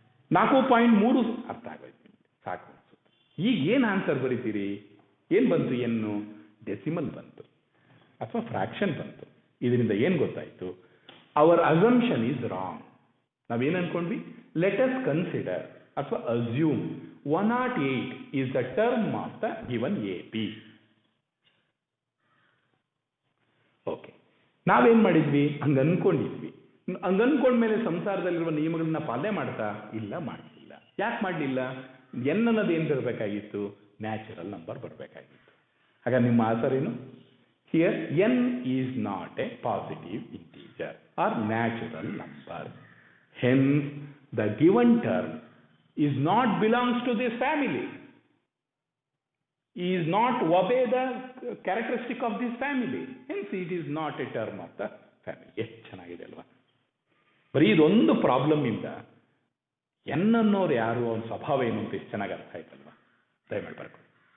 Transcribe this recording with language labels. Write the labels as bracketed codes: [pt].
[kn] 4.3 ಅರ್ಥ ಆಗೋಯ್ತು, ಸಾಕು ಅನ್ಸುತ್ತೆ. ಈಗ ಏನ್ ಆನ್ಸರ್ ಬರೀತೀರಿ? ಏನ್ ಬಂತು? ಎನ್ನು ಡೆಸಿಮಲ್ ಬಂತು ಅಥವಾ ಫ್ರಾಕ್ಷನ್ ಬಂತು. ಇದರಿಂದ ಏನ್ ಗೊತ್ತಾಯ್ತು? [en] Our assumption is wrong. [kn] ನಾವೇನು ಅನ್ಕೊಂಡ್ವಿ? [en] Let us consider ಅಥವಾ assume 108 is the term of the given AP. [kn] Okay, ನಾವೇನ್ ಮಾಡಿದ್ವಿ? ಹಂಗ ಅನ್ಕೊಂಡಿದ್ವಿ. ಹಂಗ ಅನ್ಕೊಂಡ್ಮೇಲೆ ಸಂಸಾರದಲ್ಲಿರುವ ನಿಯಮಗಳನ್ನ ಪಾಲನೆ ಮಾಡ್ತಾ ಇಲ್ಲ, ಮಾಡಲಿಲ್ಲ. ಯಾಕೆ ಮಾಡಲಿಲ್ಲ? ಎನ್ ಅನ್ನೋದು ಏನು ಬರಬೇಕಾಗಿತ್ತು? ನ್ಯಾಚುರಲ್ ನಂಬರ್ ಬರಬೇಕಾಗಿತ್ತು. ಹಾಗಾದ್ರೆ ನಿಮ್ಮ ಆನ್ಸರ್ ಏನು? [en] Here n is not a positive integer or natural number. Hence the given term is not belongs to this family, is not obey the characteristic of this family, hence it is not a term of the family. [kn] ಎಷ್ಟು ಚೆನ್ನಾಗಿದೆ ಅಲ್ವಾ? ಬರೀ ಇದೊಂದು problem ಇಂದ N ಅನ್ನೋರು ಯಾರು, ಅವನ ಸ್ವಭಾವ ಏನು ಅಂತ ಎಷ್ಟು ಚೆನ್ನಾಗಿ ಅರ್ಥ ಆಯ್ತಲ್ವಾ? ದಯಮಾಡಿ ಬರ್ಕೊಳ್ಳಿ.